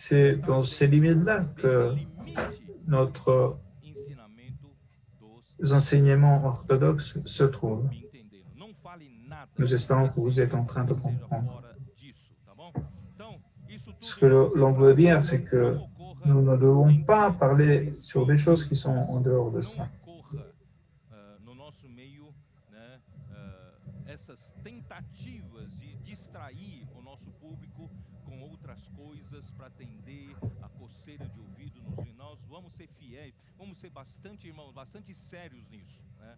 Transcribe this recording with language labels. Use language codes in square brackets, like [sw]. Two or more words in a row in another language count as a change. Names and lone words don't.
[fr] c'est dans ces limites-là que notre enseignements orthodoxes se trouvent. Nous espérons que vous êtes en train de comprendre. Ce que l'on veut dire, c'est que nous ne devons pas parler sur des choses qui sont en dehors de ça. [pt] Essas tentativas de distrair o nosso público com outras coisas para atender a coceira de ouvido nós vamos ser fiéis, vamos ser bastante, irmãos, bastante sérios nisso, né?